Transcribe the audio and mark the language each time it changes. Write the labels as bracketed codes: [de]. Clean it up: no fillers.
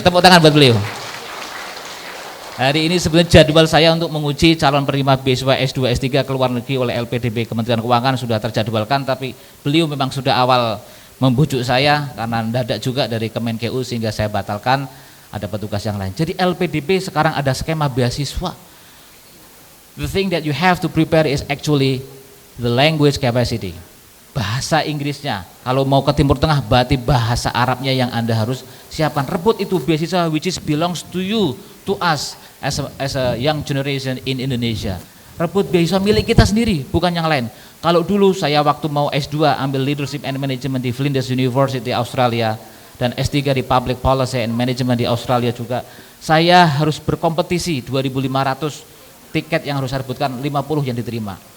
[id] Tepuk tangan buat beliau. Hari ini sebenarnya jadwal saya untuk menguji calon penerima beasiswa S2, S3 ke luar negeri oleh LPDP Kementerian Keuangan sudah terjadwalkan, tapi beliau memang sudah awal membujuk saya karena mendadak juga dari Kemenkeu sehingga saya batalkan, ada petugas yang lain. Jadi LPDP sekarang ada skema beasiswa. [en] The thing that you have to prepare is actually the language capacity. [id] Bahasa Inggrisnya. Kalau mau ke Timur Tengah berarti bahasa Arabnya yang Anda harus siapkan. Rebut itu beasiswa [en] which is belongs to you, to us as a young generation in Indonesia. [id] Rebut beasiswa milik kita sendiri, bukan yang lain. Kalau dulu saya waktu mau S2 ambil Leadership and Management di Flinders University Australia dan S3 di Public Policy and Management di Australia juga, saya harus berkompetisi 2.500 tiket yang harus saya rebutkan, 50 yang diterima.